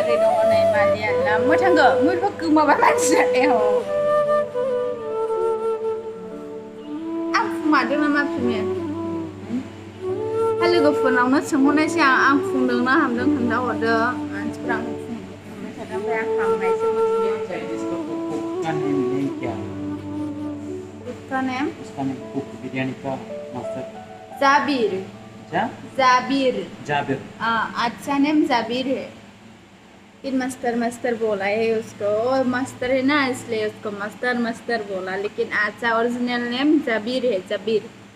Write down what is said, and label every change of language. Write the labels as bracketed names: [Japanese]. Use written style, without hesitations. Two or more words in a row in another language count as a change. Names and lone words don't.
[Bodo] हनै मालिया ना मै थांगो मैबो गोमाबाय मानसिया एह आं फुमारदों नामा फिमिया लोगोफोरनावनो सोंहरनायसै आं फुंदोंना हामदों खोन्थाहरदो मानसिफ्रा आं फुंबाय थादों ओमफ्राय आं हामनायसो मोनबाय [Hindi] इसका नेम नहीं क्या उसका नेम कुक बिरयानी का मास्टर जाबिर क्या जाबिर जाबिर अच्छा नेम जाबिर है लेकिन मास्टर बोला है उसको मास्टर है ना इसलिए उसको मास्टर बोला लेकिन अच्छा [English] original name [Hindi] जाबिर है जाबिर